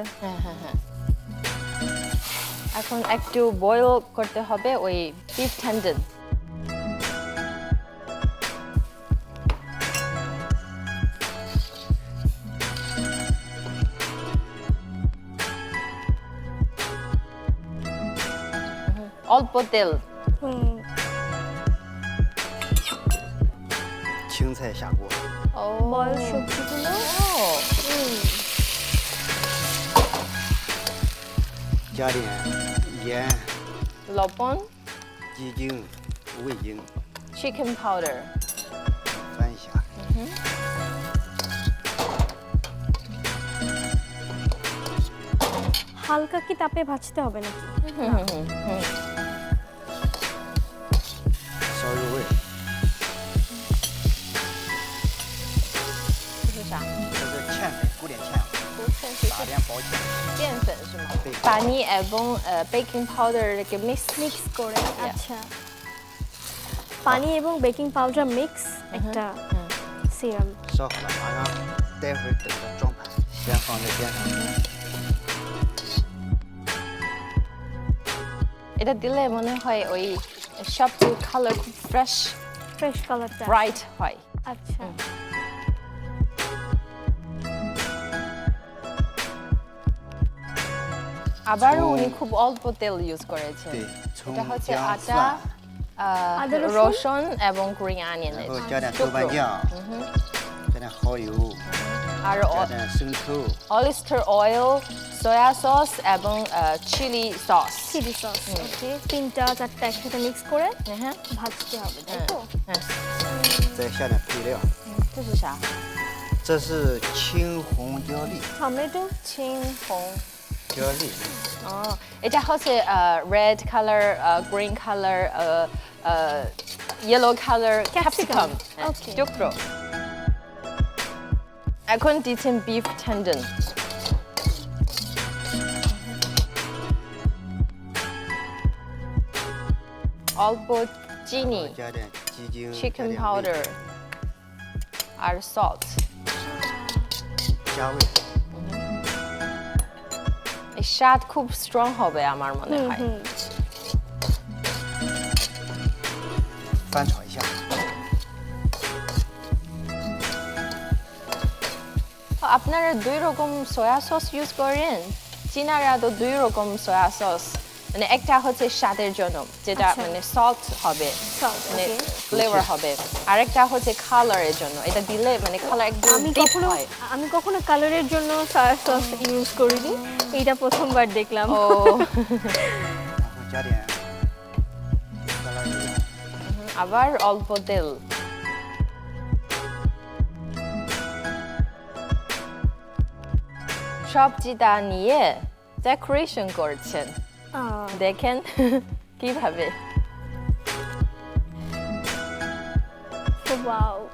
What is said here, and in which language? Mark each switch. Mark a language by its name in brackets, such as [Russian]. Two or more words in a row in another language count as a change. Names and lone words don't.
[Bangla] হ্যাঁ হ্যাঁ হ্যাঁ এখন একটু বয়েল করতে হবে ওই [English] beef tendon [Bangla] অল্প তেল হুম, [Chinese] 青菜下锅， ও [Bangla] বয়েল সবজিগুলো [Chinese] 加点盐、 [Bangla] লবণ [Chinese] 鸡精、味精， [English] chicken powder [Chinese] 翻一下。 [Bangla] হালকা কি তাপে ভাজতে হবে নাকি [Chinese] 烧入味，这是啥这是芡粉，古典芡粉，打点薄芡。淀粉是吗 [Bangla] পানি এবং [English] baking powder [Bangla] কে মিক্স মিক্স করে আচ্ছা পানি এবং [English] baking powder [Bangla] মিক্স একটা সিরাম [Chinese] 烧好了，马上待会儿等着装盘，先放在边上。 [Bangla] এটা দিলে মনে হয় ওই সবগুলো কালার খুব ফ্রেশ ফ্রেশ কালারটা ব্রাইট হয় আচ্ছা আবারও উনি খুব অল্প তেল ইউজ করেছেন [Chinese] 对， [Bangla] এটা [Chinese] 葱、 [Bangla] হচ্ছে [Chinese] 姜、 [Bangla] আটা [Chinese] 蒜， [Bangla] আদা রসুন? রসুন এবং [English] green onion [Chinese] 然后加点豆瓣酱，加点蚝油， [Bangla] আর [Chinese] 加点生抽， [English] oyster oil soy sauce এবং chili sauce chili sauce [Bangla] ওকে তিনটা চারটা একসাথে মিক্স করে হ্যাঁ ভাজতে হবে তাই তো হ্যাঁ [Chinese] 再下点配料，这是啥这是青红椒粒， [Bangla] টমেটো [Chinese] 青红椒粒， [Bangla] 哦 এটা হচ্ছে [English] red color green color yellow color capsicum Okay. [Bangla] টুকরো এখন দিচ্ছেন [English] beef tendon [Bangla] অল্প চিনি [Chinese] 加点鸡精，加 [English] চিকেন [Chinese] 点味 [Bangla] পাউডার আর সল্ট [Chinese] 加味， [Bangla] এই স্বাদ খুব স্ট্রং হবে আমার মনে হয় হুম [Chinese] 翻炒一下。 [Bangla] আপনারা দুই রকম [English] soy sauce [Bangla] ইউজ করেন চীনারা তো দুই রকম [English] soy sauce [Bangla] মানে একটা হচ্ছে স্বাদের জন্য যেটা আচ্ছা। মানে সল্ট হবে [English] Salt, [Bangla] মানে [English] okay. [Bangla] ফ্লেভার হবে আরেকটা হচ্ছে কালারের জন্য এটা দিলে মানে কালার একদম আমি ডিপ কখনো হয় আমি কখনো কালারের জন্য [English] soy sauce [Bangla] ইউজ করিনি এইটা প্রথমবার দেখলাম ও [Chinese] 然后加点色拉油， [Bangla] আবার অল্প তেল সবজিটা নিয়ে ডেকোরেশন করছেন দেখেন কিভাবে ওয়াও